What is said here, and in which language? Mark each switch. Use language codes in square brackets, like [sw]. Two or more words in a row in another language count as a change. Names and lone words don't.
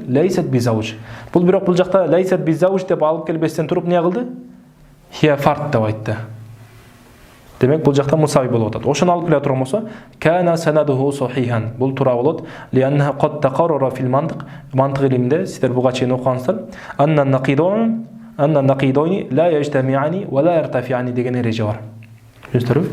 [ar] ليست بزوج. [ky] Бул бирок бул жакта [ar] ليست بزوج [ky] деп алып келбестен туруп эмне кылды? [ar] هي فرد [ky] деп айтты. Демек бул жакта мусави болуп атат. Ошону алып келе турган болсо, [ar] كان سنده صحيحا. [ky] Бул туура болот. [ar] لأن قد تقرر في المنطق. [ky] Мантык илиминде сиздер буга чейин окугансыздар. [ar] أن النقيضين لا يجتمعان ولا يرتفعان [ky] деген эреже бар. Түшүндүрүп?